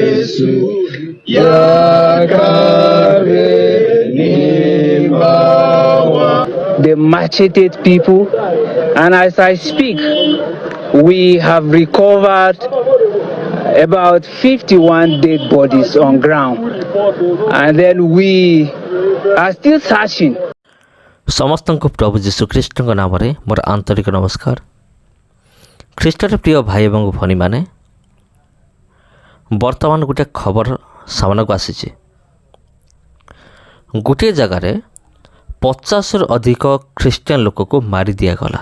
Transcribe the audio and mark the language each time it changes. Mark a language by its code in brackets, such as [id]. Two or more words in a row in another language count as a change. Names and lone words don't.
[en] Yesu yakabenibawa. They macheted people, and as I speak, we have recovered about 51 dead bodies on ground, and then we are still searching. [or] ସମସ୍ତଙ୍କୁ ପ୍ରଭୁ ଯୀଶୁଖ୍ରୀଷ୍ଟଙ୍କ ନାମରେ ମୋର ଆନ୍ତରିକ ନମସ୍କାର। ଖ୍ରୀଷ୍ଟରେ ପ୍ରିୟ ଭାଇ ଏବଂ ଭଉଣୀମାନେ, ବର୍ତ୍ତମାନ ଗୋଟିଏ ଖବର ସାମନାକୁ ଆସିଛି। ଗୋଟିଏ ଜାଗାରେ 50ରୁ ଅଧିକ ଖ୍ରୀଷ୍ଟିଆନ ଲୋକକୁ ମାରି ଦିଆଗଲା।